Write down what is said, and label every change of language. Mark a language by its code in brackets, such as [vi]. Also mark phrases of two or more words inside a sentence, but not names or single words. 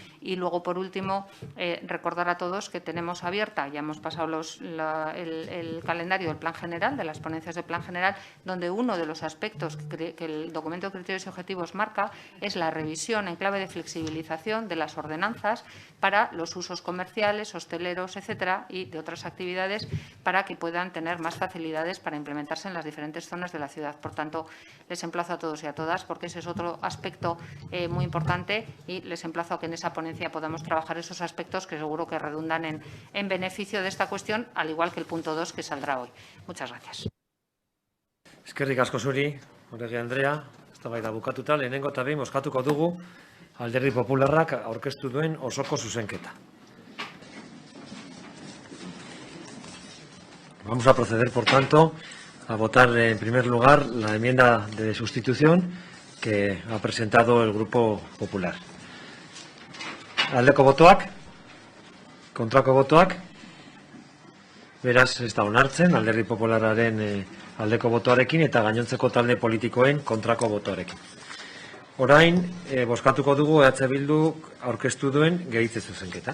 [es] Y luego, por último, recordar a todos que tenemos abierta, ya hemos pasado los el calendario del Plan General, de las ponencias del Plan General, donde uno de los aspectos que el documento de criterios y objetivos marca es la revisión en clave de flexibilización de las ordenanzas para los usos comerciales, hosteleros, etcétera, y de otras actividades para que puedan tener más facilidades para implementarse en las diferentes zonas de la ciudad. Por tanto, les emplazo a todos y a todas, porque ese es otro aspecto muy importante, y les emplazo a que en esa ponencia podamos trabajar esos aspectos que seguro que redundan en beneficio de esta cuestión, al igual que el punto 2 que saldrá hoy. Muchas gracias. [eu] Eskerrik asko zuri, Oregi Andrea, eztabaida bukatuta, lehenengo eta behin bozkatuko dugu Alderdi Popularrak aurkeztu duen osoko zuzenketa. [es] Vamos a proceder, por tanto, a votar en primer lugar la enmienda de sustitución que ha presentado el Grupo Popular. [eu] Aldeko botoak, kontrako botoak, beraz ez da onartzen, Alderdi Popularraren aldeko botoarekin eta gainontzeko talde politikoen kontrako botoarekin. Orain, bozkatuko dugu EH Bildu aurkeztu duen gehitze zuzenketa.